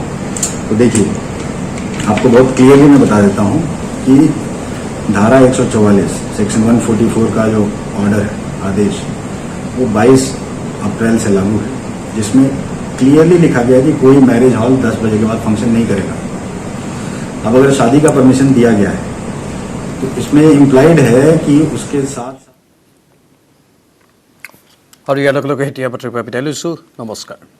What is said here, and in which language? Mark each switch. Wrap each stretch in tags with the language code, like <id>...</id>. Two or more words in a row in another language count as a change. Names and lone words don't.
<hi>तो देखिए, आपको बहुत क्लियरली मैं बता देता हूँ कि धारा 144 सेक्शन 144 का जो ऑर्डर है, आदेश, वो 22 अप्रैल से लागू है, जिसमें क्लियरली लिखा गया कि कोई मैरिज हॉल 10 बजे के बाद फंक्शन नहीं करेगा। अब अगर शादी का परमिशन दिया गया है तो इसमें इम्प्लाइड है कि उसके साथ</hi> <as>और ইয়াৰ লগে লগে এতিয়া বাতৰিৰ পৰা বিদায় লৈছোঁ। নমস্কাৰ।</as>